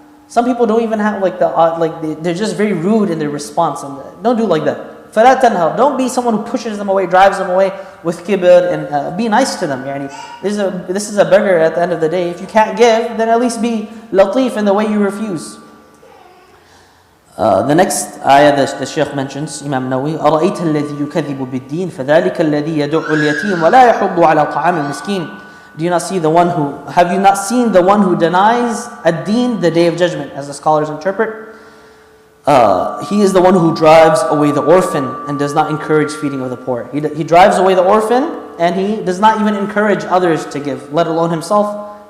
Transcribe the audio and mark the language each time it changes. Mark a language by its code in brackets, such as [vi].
[en] Some people don't even have they're just very rude in their response, and don't do like that. [ar] فَلَا تَنْهَرْ. [en] Don't be someone who pushes them away, drives them away with kibr, and be nice to them. This is a beggar at the end of the day. If you can't give, then at least be latif in the way you refuse. The next ayah that the Shaykh mentions, Imam Nawawi, [ar] أَرَأَيْتَ الَّذِي يُكَذِّبُ بِالدِّينِ فَذَلِكَ الَّذِي يَدُعُّ الْيَتِيمَ وَلَا يَحُضُّ عَلَى طَعَامِ الْمِسْكِينِ. [en] Have you not seen the one who denies ad-deen, the day of judgment, as the scholars interpret? He is the one who drives away the orphan and does not encourage feeding of the poor. He drives away the orphan and he does not even encourage others to give, let alone himself.